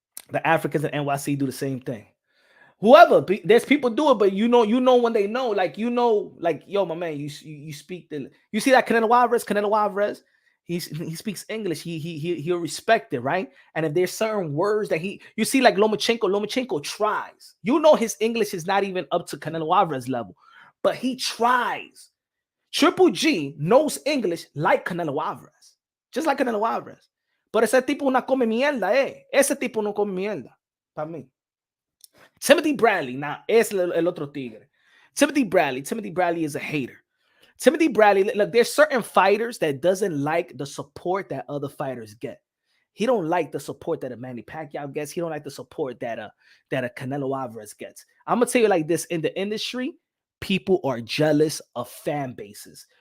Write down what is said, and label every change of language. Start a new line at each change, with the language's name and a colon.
English: The Africans in NYC do the same thing. Whoever, there's people do it, but you know when they know, like yo, my man, you speak you see that Canelo Alvarez, he speaks English, he'll respect it, right? And if there's certain words that you see like Lomachenko tries, his English is not even up to Canelo Alvarez level, but he tries. Triple G knows English like Canelo Alvarez, just like Canelo Alvarez.
Spanish: Pero ese tipo una come mierda, ese tipo no come mierda, para mí. Timothy Bradley, now es el otro tigre.
English: Timothy Bradley is a hater. Timothy Bradley, look, there's certain fighters that doesn't like the support that other fighters get. He don't like the support that a Manny Pacquiao gets. He don't like the support that a Canelo Alvarez gets. I'm gonna tell you like this: in the industry, people are jealous of fan bases.